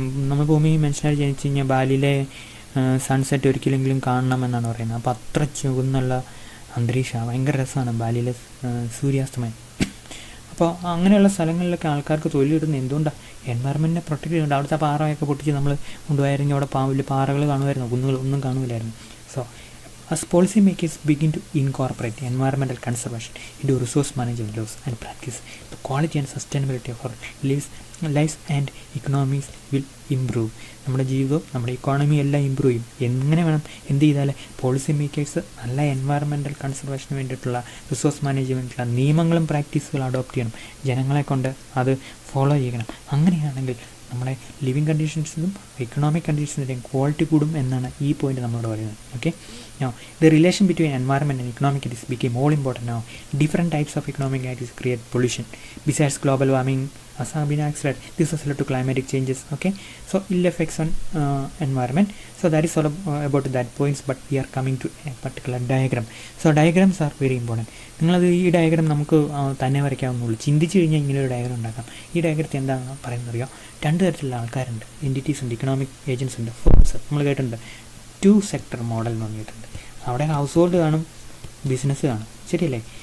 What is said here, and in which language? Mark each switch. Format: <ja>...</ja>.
<ml>നമ്മൾ ഭൂമി മനുഷ്യനായി ജനിച്ചു കഴിഞ്ഞാൽ ബാലിയിലെ സൺസെറ്റ് ഒരിക്കലെങ്കിലും കാണണമെന്നാണ് പറയുന്നത്. അപ്പോൾ അത്ര ചുവന്നുള്ള അന്തരീക്ഷമാണ്, ഭയങ്കര രസമാണ് ബാലിയിലെ സൂര്യാസ്തമയം. അപ്പോൾ അങ്ങനെയുള്ള സ്ഥലങ്ങളിലൊക്കെ ആൾക്കാർക്ക് തൊഴിൽ കിട്ടുന്നത് എന്തുകൊണ്ടാണ്? എൻവയറമെൻറ്റിനെ പ്രൊട്ടക്ട് ചെയ്യുന്നുണ്ട്. അവിടുത്തെ പാറയൊക്കെ പൊട്ടിച്ച് നമ്മൾ കൊണ്ടുപോയിരുന്നെങ്കിൽ അവിടെ വലിയ പാറകൾ കാണുമായിരുന്നു, കുന്നുകൾ ഒന്നും കാണുമില്ലായിരുന്നു.</ml> <en>So as policymakers begin to incorporate environmental conservation into resource management laws and practice, the quality and sustainability of our lives and economies will improve.</en> <ml>നമ്മുടെ ജീവിതവും നമ്മുടെ ഇക്കോണമി എല്ലാം ഇമ്പ്രൂവ് ചെയ്യും. എങ്ങനെ വേണം, എന്ത് ചെയ്താൽ? പോളിസി മേക്കേഴ്സ് നല്ല എൻവയറമെൻറ്റൽ കൺസർവേഷന് വേണ്ടിയിട്ടുള്ള റിസോഴ്സ് മാനേജ്മെൻറ്റിലുള്ള നിയമങ്ങളും പ്രാക്ടീസുകളും അഡോപ്റ്റ് ചെയ്യണം, ജനങ്ങളെ കൊണ്ട് അത് ഫോളോ ചെയ്യണം. അങ്ങനെയാണെങ്കിൽ നമ്മുടെ ലിവിങ് കണ്ടീഷൻസിനും എക്കണോമിക് കണ്ടീഷൻസിൻ്റെയും ക്വാളിറ്റി കൂടും എന്നാണ് ഈ പോയിന്റ് നമ്മളോട് പറയുന്നത്.</ml> <en>Okay, now the relation between environment and economic activities became all important now. Different types of economic activities create pollution. Besides global warming, as have been accelerated, this has led to climatic changes. Okay, so ill effects on environment. So that is all about that points, but we are coming to a particular diagram. So diagrams are very important.</en> <ml>നിങ്ങളത് ഈ diagram നമുക്ക് തന്നെ വരയ്ക്കാവുന്നുള്ളൂ. ചിന്തിച്ച് കഴിഞ്ഞാൽ ഇങ്ങനെ ഒരു diagram ഉണ്ടാക്കാം. ഈ ഡയഗ്രത്തിൽ എന്താണെന്ന് പറയുന്നത് അറിയാം? രണ്ട് തരത്തിലുള്ള ആൾക്കാരുണ്ട്, എൻറ്റിറ്റീസ് ഉണ്ട്, ഇക്കണോമിക് ഏജൻസ് ഉണ്ട്, ഫേംസ്. നമ്മൾ കേട്ടിട്ടുണ്ട് 2 sector മോഡൽ എന്ന് പറഞ്ഞിട്ടുണ്ട്. അവിടെ ഹൗസ് ഹോൾഡ് കാണും, ബിസിനസ് കാണും, ശരിയല്ലേ?</ml>